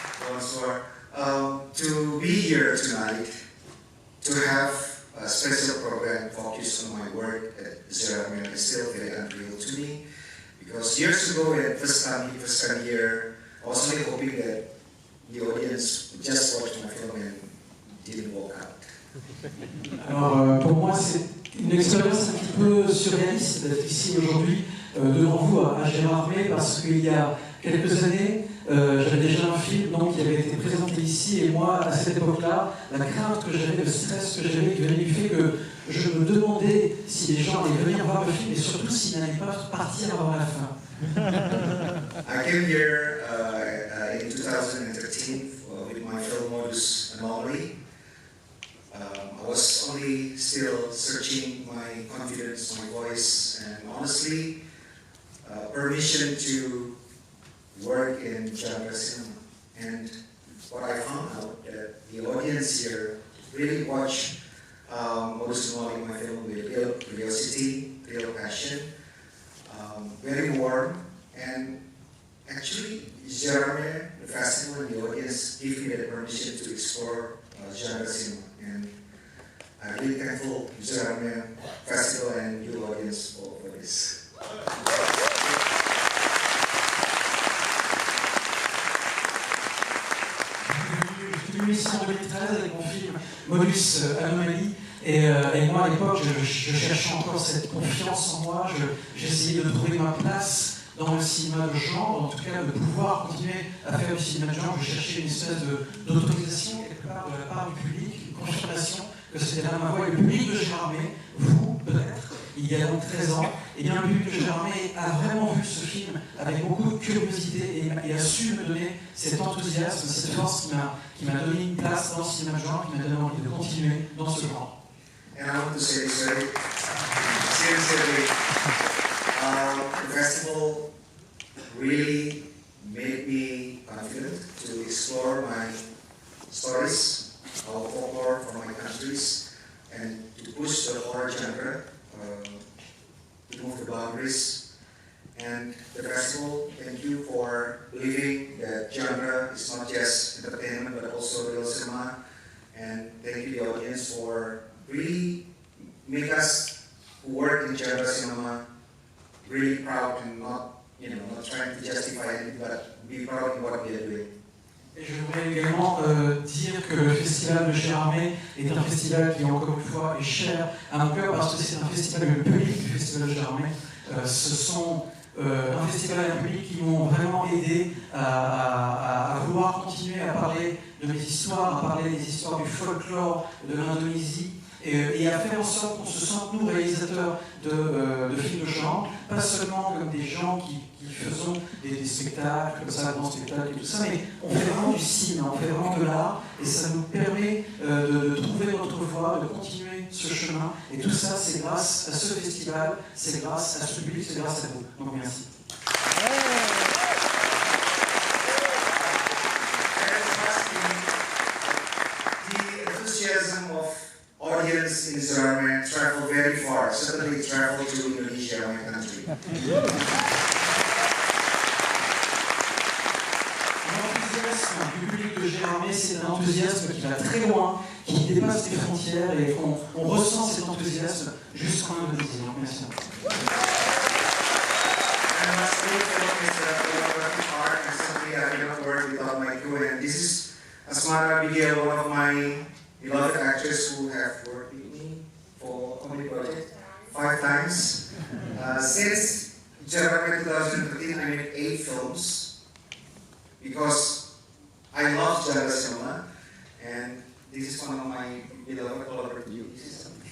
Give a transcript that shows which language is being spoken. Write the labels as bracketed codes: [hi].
[fr] Bonsoir. [en] To be here tonight, to have a special program focused on my work at Zeramir is still very unreal to me. Because years ago, when I first time here, I was only hoping that the audience would just watch my film and didn't walk out. [fr] Alors pour moi c'est une expérience un petit peu surréaliste d'être ici aujourd'hui devant vous à Gérardmer parce qu'il y a quelques années j'avais déjà un film donc, qui avait été présenté ici et moi à cette époque-là la crainte que j'avais, le stress que j'avais venait du fait que je me demandais si les gens allaient venir voir le film et surtout s'ils n'allaient pas partir avant la fin. [en] I came here in 2013 with my film Modus Anomaly. I was only still searching my confidence, my voice, and honestly, permission to work in genre cinema. And what I found out that the audience here really watch Modus Anomaly, my film, with real curiosity, real passion, very warm, and actually, Gérardmer, the festival, and the audience give me the permission to explore genre cinema. And I'm really thankful to Gérardmer Festival and you audience for this. [fr] Je suis venu ici en 2013 avec mon film Modus Anomaly et moi à l'époque je cherchais encore cette confiance en moi, j'essayais de trouver ma place dans le cinéma de genre, en tout cas de pouvoir continuer à faire du cinéma de genre. Je cherchais une espèce d'autorisation quelque part de la part du public, une confirmation que c'était là ma voix. Et le public de Gérardmer, vous peut-être, il y a donc 13 ans, et bien le public de Gérardmer a vraiment vu ce film avec beaucoup de curiosité et a su me donner cet enthousiasme, cette force qui m'a donné une place dans le cinéma de genre, qui m'a donné envie de continuer dans ce genre. [en] And I want to say this very seriously. The festival really made me confident to explore my stories, our folklore from my countries, and to push the horror genre, to move the boundaries. And the festival, thank you for believing that genre is not just entertainment but also real cinema. And thank you the audience for really make us who work in genre cinema really proud and not trying to justify anything, but be proud in what we are doing. [fr] Et je voudrais également dire que le festival de Gérardmer est un festival qui, encore une fois, est cher à mon cœur parce que c'est un festival, le public du festival de Gérardmer. Ce sont un festival et un public qui m'ont vraiment aidé à vouloir continuer à parler de mes histoires, à parler des histoires du folklore de l'Indonésie et à faire en sorte qu'on se sente, nous, réalisateurs de films de genre, pas seulement comme des gens qui faisons des spectacles, comme ça, grands spectacles et tout ça, mais on fait vraiment du cinéma, on fait vraiment de l'art, et ça nous permet de trouver notre voie, de continuer ce chemin, et tout ça, c'est grâce à ce festival, c'est grâce à ce public, c'est grâce à vous. Donc merci. [en] The enthusiasm of audience in Gérardmer travel very far, certainly travel to Indonesia, my country. [fr] L'enthousiasme du public de Gérardmer, c'est un enthousiasme qui va très loin, qui dépasse les frontières et qu'on ressent cet enthousiasme jusqu'en Indonésie. Merci. [en] And lastly, film is a collaborative art, and simply I cannot work without my crew. And this is Asmara Bigel, one of my beloved actors who have worked with me for how many projects? 5 times. Since Gérardmer 2013, I made 8 films because I love genre cinema, and this is one of my beloved collaborative pieces.